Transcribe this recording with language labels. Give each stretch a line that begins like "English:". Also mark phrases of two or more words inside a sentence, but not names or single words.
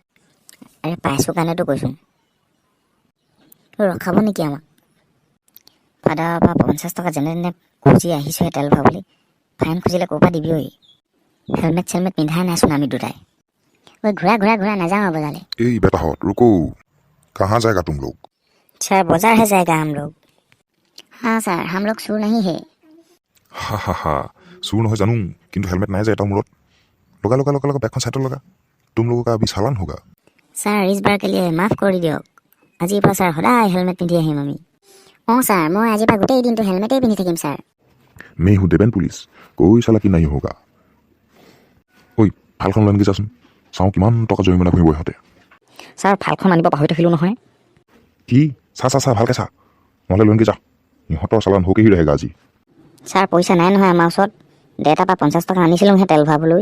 Assamese: আৰে পাইছোঁ কাৰণেতো কৈছোন। ৰখাব নেকি আমাক? ফাদাৰৰ পৰা 50 টকা যেনে তেনে খুজি আহিছোঁহে তেল ভৰাবলৈ। ফাইন খুজিলে ক'ৰ পৰা দিবি? হেলমেট চেলমেট পিন্ধাই নাইচোন আমি দুটাই। ঘূৰা নাযাওঁ আৰু বজাৰলৈ। এই বেটাহঁত
Hindi: रुको, कहाँ जाएगा तुम लोग? सर बाजार है जाएगा हम लोग। हाँ सर, हम लोग चोर नहीं है।
Assamese: হা চুৰ নহয় জানো, কিন্তু হেলমেট নাই যে এটা মূৰত। লগা বেগখন চাইডত লগা।
Hindi: तुम लोगों का अभी चालान होगा। सर इस बार के लिए माफ
Assamese: কৰি দিয়ক। আজিৰ পৰা ছাৰ সদায় হেলমেট পিন্ধি আহিম আমি। ছাৰ মই আজিৰ পৰা গোটেই দিনটো হেলমেটেই পিন্ধি থাকিম ছাৰ।
Hindi: मैं हूँ देवेन पुलिस, कोई चालाकी नहीं होगा।
Assamese: ঐ ফালখন লৈ আনগৈ যাচোন, চাওঁ কিমান টকা জৰিমনা ভৰিব ইহঁতে। ছাৰ ফালখন আনিব পাহৰি থাকিলোঁ নহয়। কি চা ভালকৈ চা, নহ'লে লৈ আনগৈ যা। ইহঁতৰ চালান
Hindi: होके ही रहेगा
Assamese: আজি। ছাৰ পইচা নাই নহয় আমাৰ ওচৰত। দেউতাৰ পৰা 50 টকা আনিছিলোঁহে তেল ভৰাবলৈ।